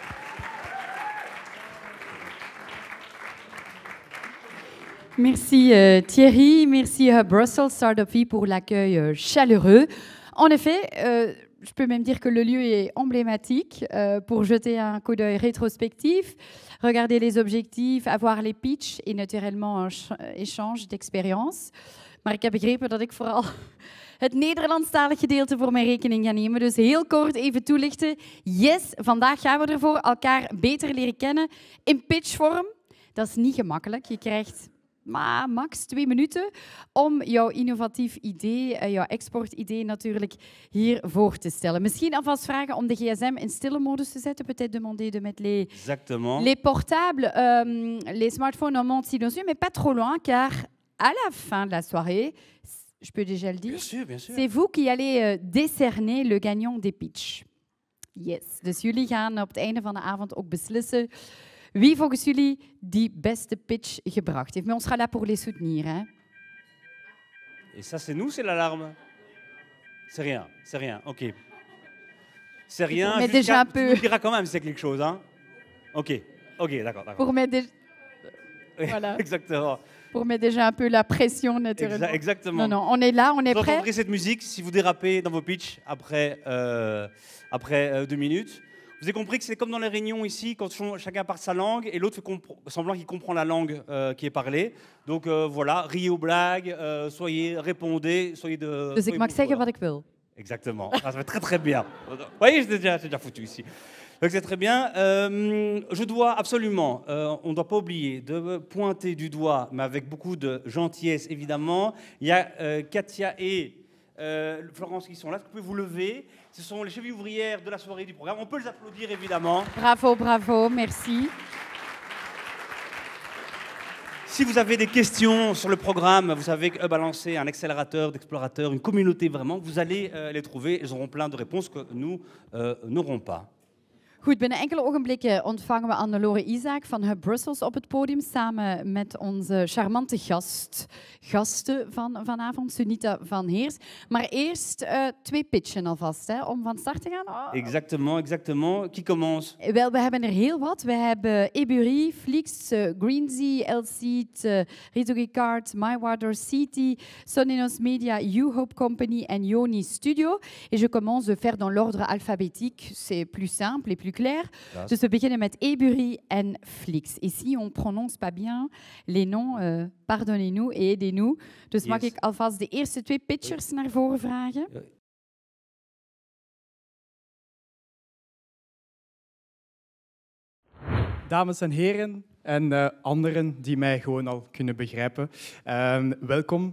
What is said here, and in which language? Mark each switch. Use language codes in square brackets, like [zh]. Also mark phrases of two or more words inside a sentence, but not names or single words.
[fr] Merci Thierry, merci Brussels Startup Week pour l'accueil chaleureux. En effet, je peux même dire que le lieu est emblématique pour jeter un coup d'œil rétrospectif, regarder les objectifs, avoir les pitchs et naturellement un échange d'expérience. [nl] Maar ik heb begrepen dat ik vooral het Nederlandstalig gedeelte voor mijn rekening ga nemen. Dus heel kort even toelichten. Yes, vandaag gaan we ervoor elkaar beter leren kennen in pitchvorm. Dat is niet gemakkelijk. Je krijgt max 2 minuten om jouw innovatief idee, jouw exportidee natuurlijk hier voor te stellen. Misschien alvast vragen om de gsm in stille modus te zetten. [fr] Peut-être demander de mettre les portables, les smartphones en mode silencieux, mais pas trop loin, car à la fin de la soirée, je peux déjà le dire, bien sûr. C'est vous qui allez décerner le gagnant des pitch. [nl] Yes, dus jullie gaan op het einde van de avond ook beslissen wie volgens jullie die beste pitch gebracht heeft. [fr] Mais on sera là pour les soutenir. Hein? Et ça, c'est nous, c'est l'alarme? C'est rien, ok. C'est rien, mais déjà un peu... Tu nous diras quand même si c'est quelque chose, hein? Ok, d'accord. Pour mettre oui, voilà. Exactement. Pour mettre déjà un peu la pression, naturellement. Exactement. Non, on est là, on est vous prêt. Vous entendrez cette musique si vous dérapez dans vos pitchs après 2 minutes. Vous avez compris que c'est comme dans les réunions ici, quand chacun parle sa langue et l'autre fait semblant qu'il comprend la langue qui est parlée. Donc voilà, riez aux blagues, répondez, soyez de... [nl] Dus ik mag zeggen wat ik wil. [fr] Exactement, ça va très très bien. Vous voyez, c'est déjà foutu ici. Donc c'est très bien. Je dois absolument, on ne doit pas oublier de pointer du doigt, mais avec beaucoup de gentillesse évidemment. Il y a Katia et Florence qui sont là. Est-ce que vous pouvez vous lever? Ce sont les chevilles ouvrières de la soirée du programme. On peut les applaudir évidemment. Bravo, merci. Si vous avez des questions sur le programme, vous savez qu'Hub a lancé un accélérateur d'explorateurs, une communauté vraiment, vous allez les trouver. Ils auront plein de réponses que nous n'aurons pas. [nl] Goed, binnen enkele ogenblikken ontvangen we Anne-Lore Isaac van Hub Brussels op het podium, samen met onze charmante gasten van vanavond, Sunita van Heers. Maar eerst 2 pitchen alvast, hè, om van start te gaan. Oh. [fr] Exactement. Qui commence? [nl] Wel, we hebben er heel wat. We hebben Ebury, Flix, Greensea, Elseed, Rizogicard, MyWater City, Soninos Media, U-Hope Company en Yoni Studio. [fr] Et je commence de faire dans l'ordre alphabétique. C'est plus simple et plus clair. [nl] Dus we beginnen met Ebury en Flix. [fr] Ici, on prononce pas bien les noms. Pardonnez-nous et aidez-nous. [nl] Dus mag ik alvast de eerste 2 pitchers naar voren vragen? Dames en heren en anderen die mij gewoon al kunnen begrijpen. Welkom.